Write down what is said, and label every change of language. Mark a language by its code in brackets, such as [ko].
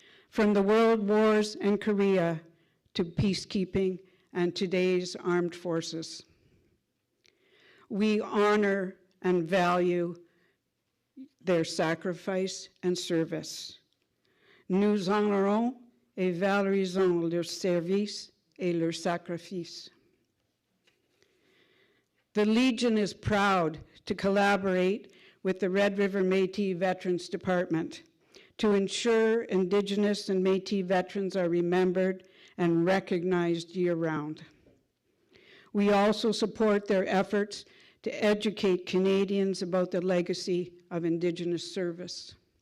[en] From the World Wars and Korea to peacekeeping and today's armed forces, we honor and value their sacrifice and service. [fr] Nous honorons et valorisons leur service et leur sacrifice. [en] The Legion is proud to collaborate with the Red River Métis Veterans Department to ensure Indigenous and Métis veterans are remembered and recognized year-round. We also support their efforts to educate Canadians about the legacy of Indigenous service.